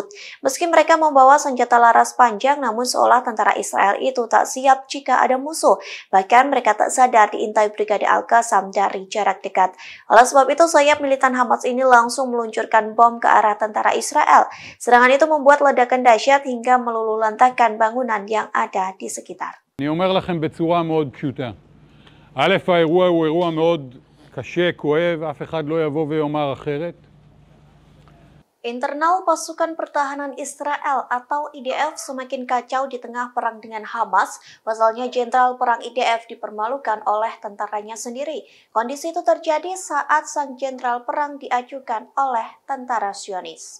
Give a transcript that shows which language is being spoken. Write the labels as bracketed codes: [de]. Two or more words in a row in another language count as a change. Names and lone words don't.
[id] Meski mereka membawa senjata laras panjang, namun seolah tentara Israel itu tak siap jika ada musuh. Bahkan mereka tak sadar diintai Brigade Al-Qassam dari jarak dekat. Oleh sebab itu, sayap militan Hamas ini langsung meluncurkan bom ke arah tentara Israel. Serangan itu membuat ledakan dahsyat hingga meluluhlantahkan bangunan yang ada di sekitar. [he] אני אומר לכם בצורה מאוד פשוטה. א', האירוע הוא אירוע מאוד קשה, כואב, אף אחד לא יבוא ויאמר אחרת. [id] Internal pasukan pertahanan Israel atau IDF semakin kacau di tengah perang dengan Hamas. Pasalnya jenderal perang IDF dipermalukan oleh tentaranya sendiri. Kondisi itu terjadi saat sang jenderal perang diajukan oleh tentara Zionis.